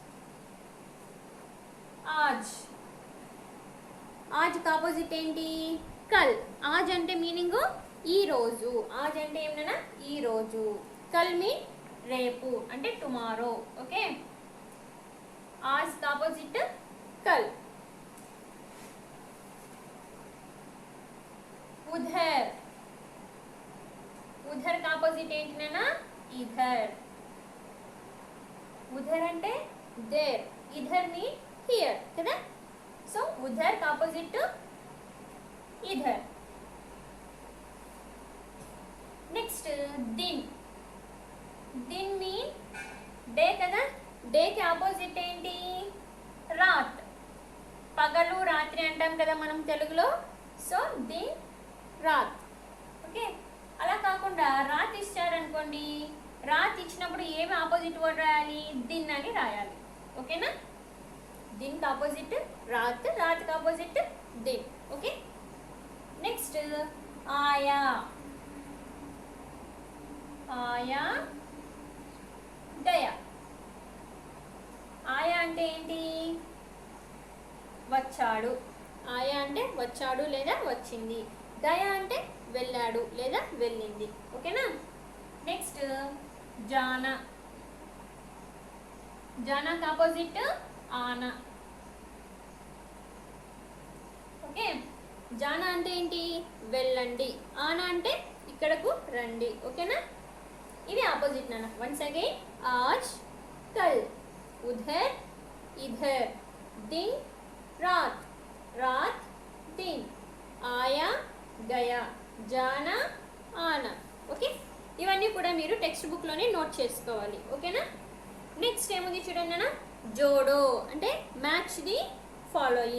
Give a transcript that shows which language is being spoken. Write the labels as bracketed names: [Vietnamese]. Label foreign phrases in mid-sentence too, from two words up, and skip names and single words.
[Hindi] आज. आज का ऑपोजिट ఏంటి? కల్. [Telugu] आज అంటే మీనింగ్ ఈ రోజు. आज అంటే ఏమన్నా? ఈ రోజు. కల్ మీన్ రేపు అంటే టుమారో. ఓకే, [Hindi] आज का ऑपोजिट कल. उधर. उधर का ऑपोजिट [Telugu] ఏంటి నాన్న? [Hindi] इधर. [Telugu] उधर అంటే देर. इधर [English] mean here [Telugu] కదా. [Hindi] సో उधर का ऑपोजिट इधर. [Telugu] నెక్స్ట్, दिन. दिन [English] mean day [Telugu] కదా. డే కి ఆపోజిట్ ఏంటి? రాత్. పగలు రాత్రి అంటాం కదా మనం తెలుగులో. [Hindi] सो दिन रात. [Telugu] ఓకే, అలా కాకుండా రాత్ ఇచ్చారనుకోండి, రాత్ ఇచ్చినప్పుడు ఏమి ఆపోజిట్ వర్డ్ రాయాలి? దిన్ అని రాయాలి. ఓకేనా? [Hindi] दिन का ऑपोजिट रात, रात का ऑपोजिट दिन. ओके. नेक्स्ट, आया. आया गया. [Telugu] ఆయా అంటే ఏంటి? వచ్చాడు. ఆయా అంటే వచ్చాడు లేదా వచ్చింది. గయా అంటే వెళ్ళాడు లేదా వెళ్ళింది. ఓకేనా? నెక్స్ట్, [Hindi] जाना. जाना का ऑपोजिट आना. [Telugu] ఓకే, జానా అంటే ఏంటి? వెళ్ళండి. ఆనా అంటే ఇక్కడకు రండి. ఓకేనా? ఇవి ఆపోజిట్ నాన్న. వన్స్ అగైన్, [Hindi] आज, कल, उधर, इधर, दिन, रात, रात, दिन, आया, गया, जाना, आना. [Telugu] ఓకే, ఇవన్నీ కూడా మీరు టెక్స్ట్ బుక్లోనే నోట్ చేసుకోవాలి. ఓకేనా? నెక్స్ట్ ఏముంది చూడండి నాన్న, జోడో అంటే [English] match the following.